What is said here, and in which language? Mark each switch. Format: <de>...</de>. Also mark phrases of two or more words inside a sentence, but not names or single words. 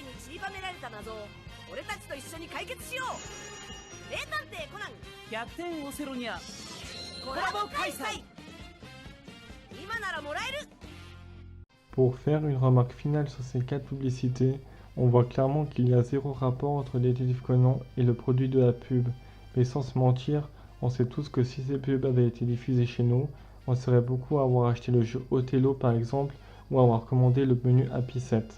<ja>に散りばめられた謎を俺たちと一緒に解決しよう。名探偵コナン逆転オセロニアコラボ開催。今ならもらえる。</ja> <fr>Pour faire une remarque finale sur ces 4 publicités, on voit clairement qu'il y a zéro rapport entre Détective Conan et le produit de la pub. Mais sans se mentir, on sait tous que si ces pubs avaient été diffusées chez nous, on serait beaucoup à avoir acheté le jeu Othello par exemple, ou à avoir commandé le menu Happy 7.</fr>